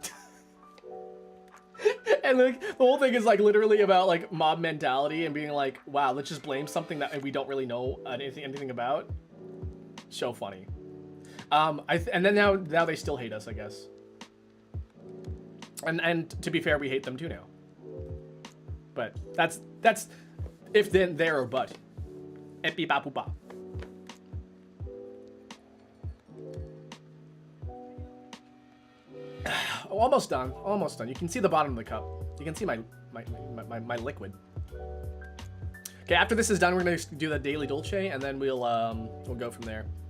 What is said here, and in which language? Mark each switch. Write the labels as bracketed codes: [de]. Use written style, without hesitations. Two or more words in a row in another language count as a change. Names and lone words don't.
[en] And like the whole thing is like literally about like mob mentality and being like, wow, let's just blame something that we don't really know anything about. So funny. And then now they still hate us, I guess. And to be fair, we hate them too now. But that's if then there or but. Epi ba poo ba. Oh, almost done. Almost done. You can see the bottom of the cup. You can see my liquid. Okay, after this is done, we're gonna do the daily Dolce, and then we'll go from there.